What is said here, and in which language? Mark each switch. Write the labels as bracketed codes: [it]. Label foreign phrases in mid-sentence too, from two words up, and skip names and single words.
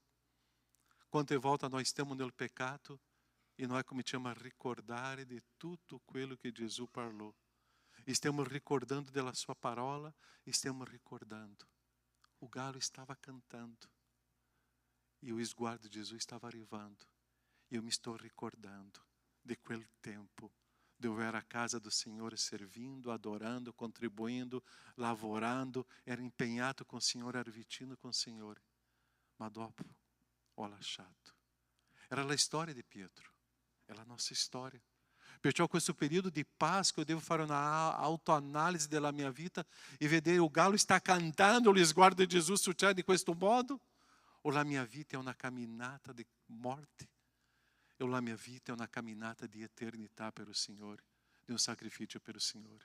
[it] Quante volte noi stiamo nel peccato e noi cominciamo a ricordare di tutto quello che Gesù parlò. E stiamo ricordando della sua parola e stiamo ricordando. [pt] O galo [it] stava cantando e o sguardo di Gesù stava arrivando. [pt] E eu me estou ricordando de [it] quel tempo dove [pt] eu era a casa do Signore servindo, adorando, contribuindo, lavorando, era empenhado com o Signore, era vicino com o Signore. [it] Ma dopo ho lasciato. Era la storia di Pietro, è la nostra storia. Perciò questo periodo di [pt] Páscoa eu [it] devo fare una autoanalisi della mia vita e vedere [pt] o galo [it] sta cantando, lo sguardo di Gesù succede in questo modo, o la mia vita è una camminata di morte, o la mia vita è una camminata di eternità per il Signore, di un sacrificio per il Signore.